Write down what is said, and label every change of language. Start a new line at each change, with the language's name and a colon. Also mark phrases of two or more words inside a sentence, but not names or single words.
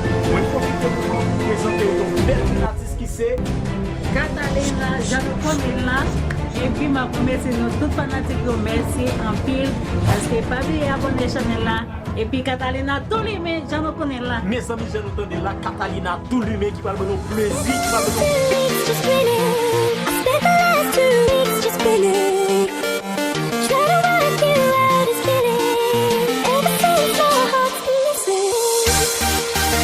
Haitian Creole: Mwen pwofite pou nou prezante yon bèl atis ki se Catalina, jan nou konnen la. Epi, ma pou mèsi nou tout fanatik yo, mèsi anpil. Paske pa bliye abone chanèl la. Epi, Catalina, tou li men, jan nou konnen la. Mes anmi, jan nou konnen la. Catalina, tou li men, ki pral ban nou plezi, ki pral ban nou
English: Weeks just spinning. I spent the last two weeks just spinning. Trying to work you out, it's killing. Ever since my heart's been missing.